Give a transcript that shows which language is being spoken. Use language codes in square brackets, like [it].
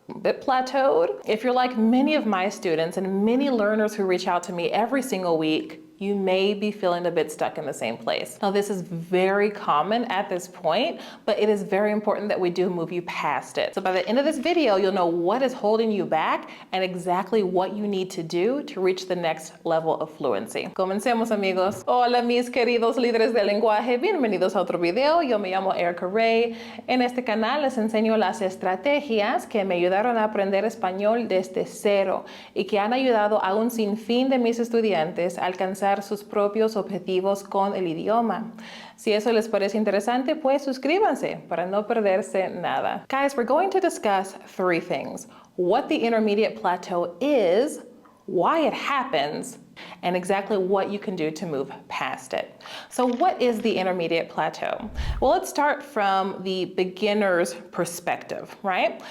[en] A bit plateaued? If you're like many of my students and many learners who reach out to me every single week, you may be feeling a bit stuck in the same place. Now, this is very common at this point, but it is very important that we do move you past it. So by the end of this video, you'll know what is holding you back and exactly what you need to do to reach the next level of fluency. [es] Comencemos, amigos. Hola, mis queridos líderes del lenguaje. Bienvenidos a otro video. Yo me llamo Erica Ray. En este canal les enseño las estrategias que me ayudaron a aprender español desde cero y que han ayudado a un sinfín de mis estudiantes a alcanzar sus propios objetivos con el idioma. Si eso les parece interesante, pues suscríbanse para no perderse nada. [en] Guys, we're going to discuss three things: what the intermediate plateau is, why it happens, and exactly what you can do to move past it. So what is the intermediate plateau? Well, let's start from the beginner's perspective, right?